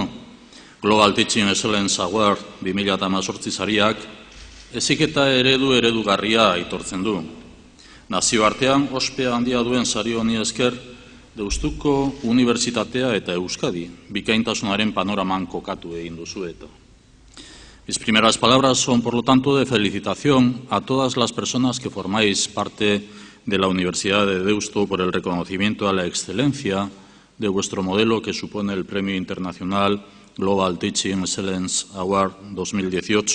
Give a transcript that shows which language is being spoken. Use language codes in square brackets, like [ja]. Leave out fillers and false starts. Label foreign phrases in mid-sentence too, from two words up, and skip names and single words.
[eu] Global Teaching Excellence Award 2018 sariak heziketa eredugarria aitortzen du. Nazioartean ospea handia duen sari honi esker Deustuko Unibertsitatea eta Euskadi bikaintasunaren panoraman kokatu egin duzueta. [es] Mis primeras palabras son, por lo tanto, de felicitación a todas las personas que formáis parte de la Universidad de Deusto por el reconocimiento a la excelencia de vuestro modelo que supone el Premio Internacional Global Teaching Excellence Award 2018.